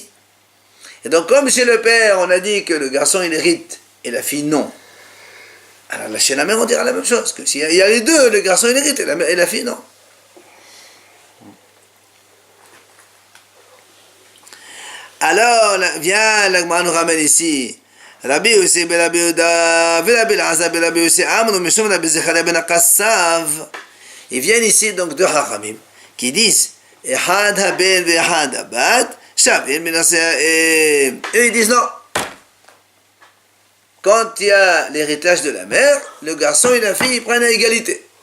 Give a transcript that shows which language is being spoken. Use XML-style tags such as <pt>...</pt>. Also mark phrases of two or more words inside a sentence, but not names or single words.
<fr>Et donc, comme chez le père, on a dit que le garçon, il hérite, et la fille, non. Alors là, chez la mère, on dira la même chose, que s'il y a les deux, le garçon, il hérite, et la fille, non. Alors, vient, la Gemara nous ramène ici. Rabbi Yossi ben Rabbi Yehuda, Rabbi Elazar ben Rabbi Yossi,</fr> <he>אמנון משום</he> <fr>Rabbi Zecharia ben Akassav. Ils viennent ici donc deux Chachamim qui disent</fr> <he>אחד הבן ואחד הבת שווין</he> <fr>et eux ils disent non. Quand il y a l'héritage de la mère, le garçon et la fille ils prennent à égalité.</fr>